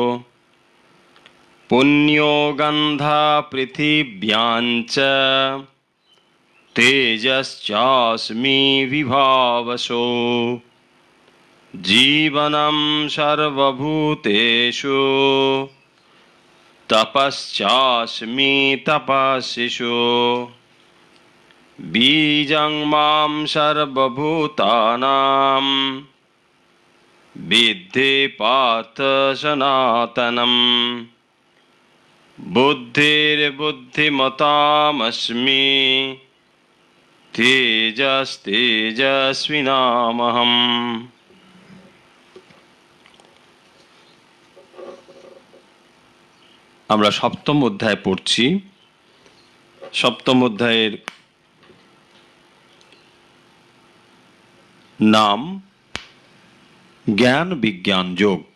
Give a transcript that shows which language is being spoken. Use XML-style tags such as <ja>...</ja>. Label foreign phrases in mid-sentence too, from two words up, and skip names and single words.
<sa>पुण्यो गन्धा पृथिव्याञ्च तेजश्चास्मि विभावसो जीवनं सर्वभूतेषु तपश्चास्मि तपस्विषु बीजं मां सर्वभूतानां विद्धि पार्थ सनातनम् बुद्धिर्बुद्धिमतामस्मि तेजस्तेजस्विनामहम्</sa> <bn>আমরা সপ্তম অধ্যায় পড়ছি। সপ্তম অধ্যায়ের নাম জ্ঞান বিজ্ঞান যোগ।</bn>